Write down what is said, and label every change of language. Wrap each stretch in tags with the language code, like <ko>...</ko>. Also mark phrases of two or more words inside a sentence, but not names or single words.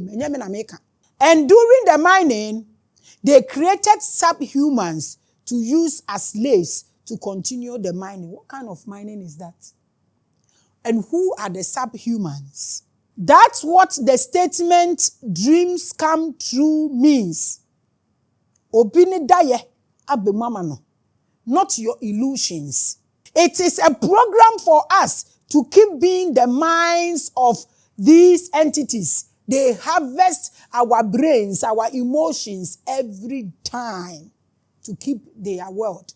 <en>And during the mining, they created subhumans to use as slaves to continue the mining. What kind of mining is that? And who are the subhumans? That's what the statement dreams come true means. Obini daye abe mamano, not your illusions. It is a program for us to keep being the minds of these entities. They harvest our brains, our emotions every time to keep their world.</en>